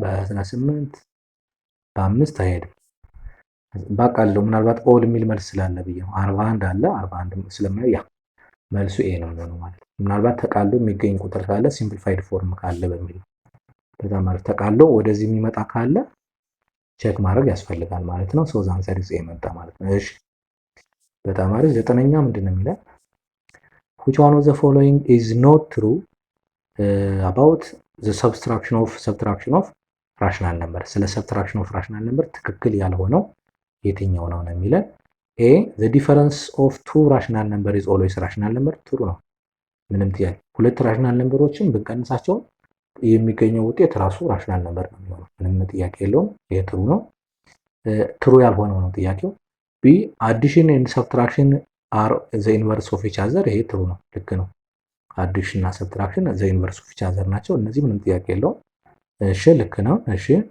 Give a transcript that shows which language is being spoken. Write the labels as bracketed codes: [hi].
[am] በ18 በ5 አይሄድም። ባቃለው ምናልባት ኦል የሚል መልስ ስላለ ብዬ ነው። 41 አለ 41 ስለማይ ያ መልሱ ኤ ነው የሚሆነው ማለት ነው። ምናልባት ተቃሎ የሚገኝ ቁጥር ካለ ሲምፕሊፋይድ ፎርም ካለ በሚል በጣም ማለት ተቃሎ ወደዚህ የሚመጣ ካለ ቼክ ማድረግ ያስፈልጋል ማለት ነው። [en] ሶ ዘ አንሰር ኢዝ ኤ [am] መጣ ማለት ነው። እሺ በጣም አሪፍ። 9ኛ ምንድነው የሚለው [en] which one of the following is not true about the subtraction of rational number? [am] ስለ subtraction of rational number ትክክል ያልሆነው የትኛው ነው ነው የሚለን። a [en] the difference of two rational number [am] is always rational number true ነው። ምንም ጥያቄ ሁለት rational numberዎችን ብንቀንሳቸው የሚገኘው ውጤት ራሱ rational number ነው የሚሆነው። ምንም ጥያቄ የለውም። ይሄ ትሩ ነው። ትሩ ያልሆነው ነው ጥያቄው። b [en] addition and subtraction are the inverse of each other። [am] ይሄ ትሩ ነው፣ ልክ ነው። አዲሽን እና ሰብትራክሽን [en] ዘ ኢንቨርስ ኦፍ ኢች አዘር [am] ናቸው። እነዚህ ምንም ጥያቄ የለውም። እሺ ልክ ነው። እሺ